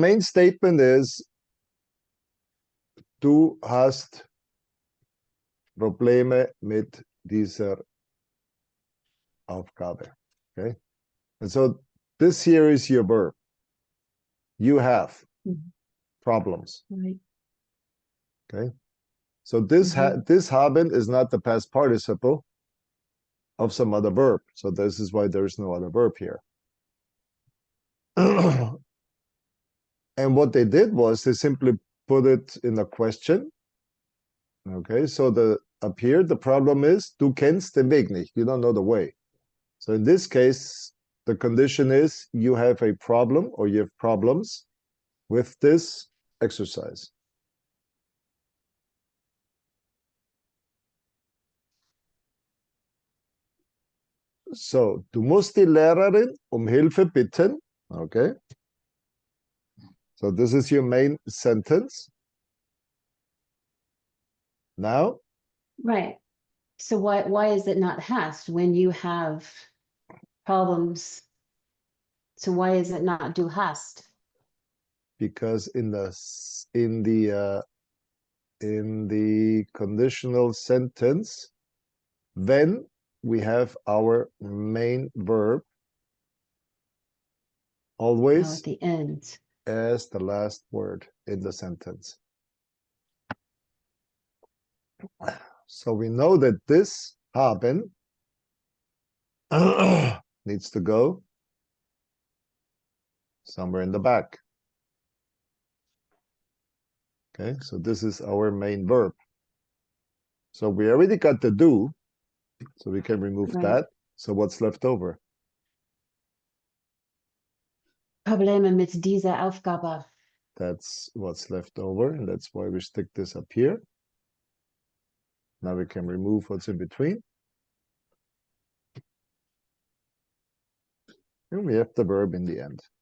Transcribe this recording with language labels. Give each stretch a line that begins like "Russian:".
English: main statement is
German: du hast Probleme mit dieser Aufgabe.
English: Okay? And so this here is your verb. You have problems. Right. Okay? So this haben is not the past participle of some other verb. So this is why there's no other verb here. And what they did was they simply put it in a question. Okay, so up here, the problem is,
German: du kennst den Weg nicht.
English: You don't know the way. So in this case, the condition is you have a problem or you have problems with this exercise.
German: So, du musst die Lehrerin Hilfe bitten.
English: Okay. So this is your main sentence. Now. Right. So why is it not hast when you have problems? So why is it not du hast? Because in the conditional sentence, when we have our main verb, always at the end. as the last word in the sentence. So we know that this haben needs to go somewhere in the back. Okay, so this is our main verb. So we already got the do, so we can remove that. So what's left over?
German: Probleme mit dieser Aufgabe.
English: That's what's left over, and that's why we stick this up here. Now we can remove what's in between. And we have the verb in the end.